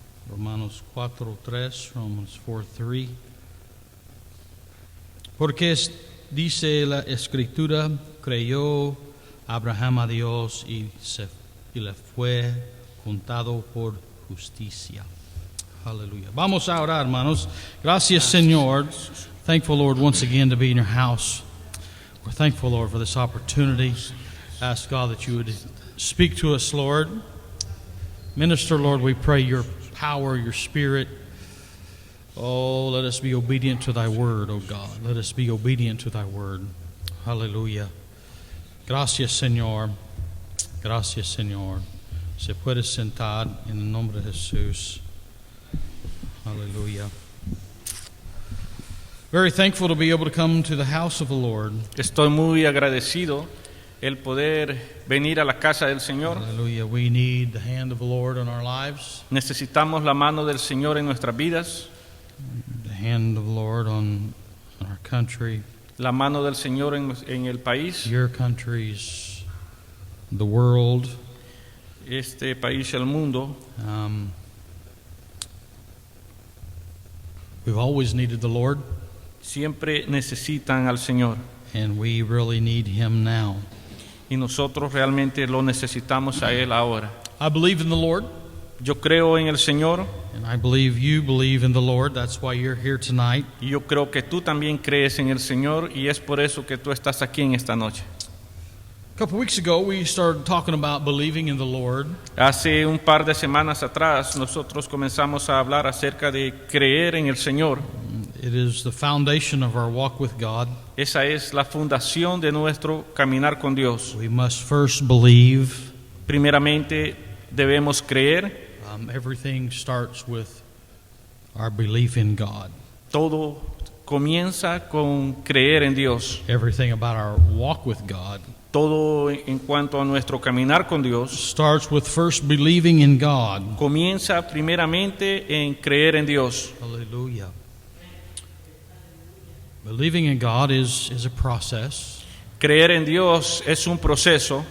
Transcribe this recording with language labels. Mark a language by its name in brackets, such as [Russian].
[Spanish] Romanos 4:3, Romans 4:3. Porque dice la Escritura: creyó Abraham a Dios y le fue contado por justicia. Aleluya. Vamos a orar, hermanos. Gracias, Señor. [English] Thankful, Lord, once again to be in your house. We're thankful, Lord, for this opportunity. Ask God that you would speak to us, Lord. Minister, Lord, we pray your power, your spirit. Oh, let us be obedient to thy word, oh God. Let us be obedient to thy word. [Spanish] Aleluya. Gracias, Señor. Gracias, Señor. Se puede sentar en el nombre de Jesús. Aleluya. [English] Very thankful to be able to come to the house of the Lord. [Spanish] Estoy muy agradecido el poder venir a la casa del Señor. [English] Hallelujah. We need the hand of the Lord in our lives. [Spanish] Necesitamos la mano del Señor en nuestras vidas, [English] The hand of the Lord on our country, [Spanish] la mano del Señor en el país, [English] your countries, the world. [Spanish] este país, el mundo. [English] We've always needed the Lord, [Spanish] Siempre necesitan al Señor [English] and we really need Him now. [Spanish] y nosotros realmente lo necesitamos a Él ahora. [English] I believe in the Lord, [Spanish] Yo creo en el Señor [English] and I believe you believe in the Lord. That's why you're here tonight. [Spanish] y yo creo que tú también crees en el Señor y es por eso que tú estás aquí en esta noche. [English] A couple weeks ago, we started talking about believing in the Lord. [Spanish] Hace un par de semanas atrás nosotros comenzamos a hablar acerca de creer en el Señor. [English] It is the foundation of our walk with God. [Spanish] Esa es la fundación de nuestro caminar con Dios. [English] We must first believe. [Spanish] Primeramente debemos creer. [English] Everything starts with our belief in God. [Spanish] Todo comienza con creer en Dios. [English] Everything about our walk with God [Spanish] Todo en cuanto a nuestro caminar con Dios [English] starts with first believing in God. [Spanish] comienza primeramente en creer en Dios. [English] Hallelujah. Believing in God is a process. [Spanish] Creer en Dios es un proceso.